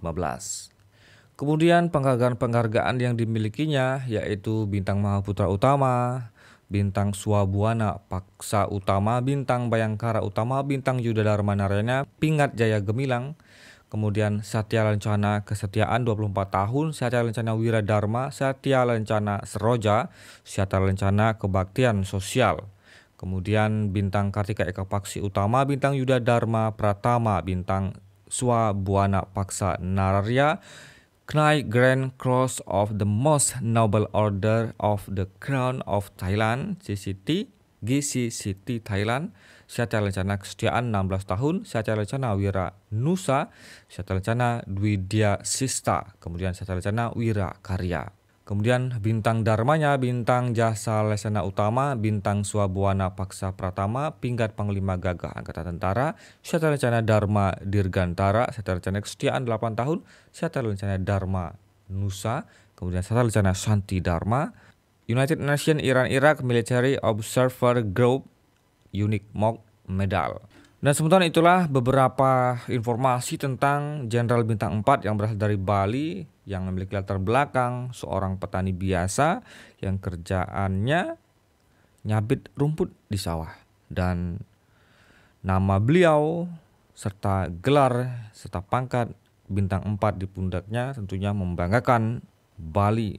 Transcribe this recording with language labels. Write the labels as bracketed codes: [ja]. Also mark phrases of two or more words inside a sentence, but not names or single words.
[id] Kemudian penghargaan-penghargaan yang dimilikinya yaitu Bintang Mahaputra Utama, Bintang Swabuana Paksa Utama, Bintang Bayangkara Utama, Bintang Yuda Dharma Narayana, Pingat Jaya Gemilang, kemudian Satya Lancana Kesetiaan 24 tahun, Satya Lancana Wira Dharma, Satya Lancana Seroja, Satya Lancana Kebaktian Sosial. Kemudian Bintang Kartika Eka Paksi Utama, Bintang Yuda Dharma Pratama, Bintang Swabuana Paksa Nararya, Knight Grand Cross of the Most Noble Order of the Crown of Thailand, GCCT Thailand, Satya Lancana Kesetiaan 16 tahun, Satya Lancana Wira Nusa, Satya Lancana Dwidya Sista, kemudian Satya Lancana Wira Karya. Kemudian bintang dharmanya Bintang Jasa Lesana Utama, Bintang Swabuana Paksa Pratama, Pinggat Panglima Gagah Angkatan Tentara, Satya Lancana Dharma Dirgantara, Satya Lancana Kesetiaan 8 tahun, Satya Lancana Dharma Nusa, kemudian Satya Lancana Shanti Dharma, United Nations Iran Iraq Military Observer Group Unique Mock Medal. Dan sementara itulah beberapa informasi tentang Jenderal Bintang 4 yang berasal dari Bali, yang memiliki latar belakang seorang petani biasa yang kerjaannya nyabit rumput di sawah. Dan nama beliau serta gelar serta pangkat Bintang 4 di pundaknya tentunya membanggakan Bali.